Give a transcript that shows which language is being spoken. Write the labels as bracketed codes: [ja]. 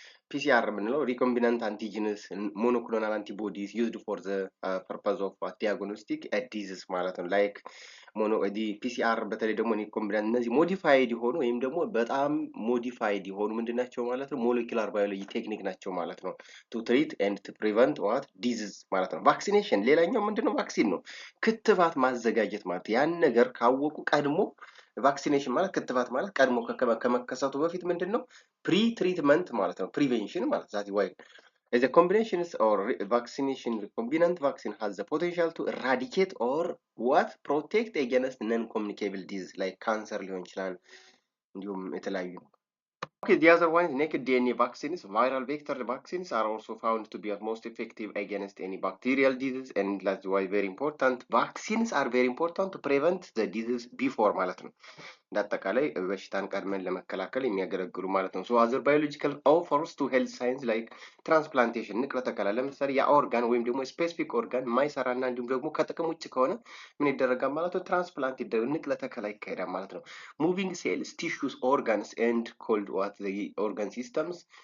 [am] ፒሲአር የምንለው ሪኮምቢናንት አንቲጂንስ ሞኖክሎናል አንቲቦዲስ ዩዝድ ፎር ዘ ፐርፐዝ ኦፍ ዲያግኖስቲክ ዲዚዝ ማለት ነው። ላይክ ፒሲአር በተለይ ደግሞ ሪኮምቢናንት እነዚህ ሞዲፋይድ የሆኑ ወይም ደግሞ በጣም ሞዲፋይድ የሆኑ ምንድን ናቸው ማለት ነው ሞለኪውላር ባዮሎጂ ቴክኒክ ናቸው ማለት ነው። ቱ ትሪት ኤንድ ቱ ፕሪቨንት ዋት ዲዚዝ ማለት ነው። ቫክሲኔሽን ሌላኛው ምንድነው ቫክሲን ነው። ክትባት ማዘጋጀት ማለት ያን ነገር ካወቁ ቀድሞ ቫክሲኔሽን ማለት ክትባት ማለት ቀድሞ ከመከሰቱ በፊት ምንድነው ፕሪ ትሪትመንት ማለት ነው ፕሪቬንሽን ማለት ዛት ዋይ [en] the combinations or vaccination recombinant vaccine has the potential to eradicate or what protect against non-communicable disease like cancer [am] ሊሆን ይችላል እንዲሁም የተለያዩ [en] Okay, the other one is naked DNA vaccines. Viral vector vaccines are also found to be most effective against any bacterial disease, and that's why very important. Vaccines are very important to prevent the disease before [am] ማለት ነው እንዳጠቃላይ በሽታን ቀድመን ለመከላከል የሚያገለግሉ ማለት ነው [en] so other biological offers to health science like transplantation [am] ንቅለ ተከላ ለምሳሌ ያ ኦርጋን ወይም ደግሞ ስፔሲፊክ ኦርጋን ማይሰራና እንዲሁም ደግሞ ከጥቅም ውጭ ከሆነ ምን ይደረጋል ማለት ነው ትራንስፕላንት ይደረግ ንቅለ ተከላ ይካሄዳል ማለት ነው [en] moving cells tissues organs and called what the organ systems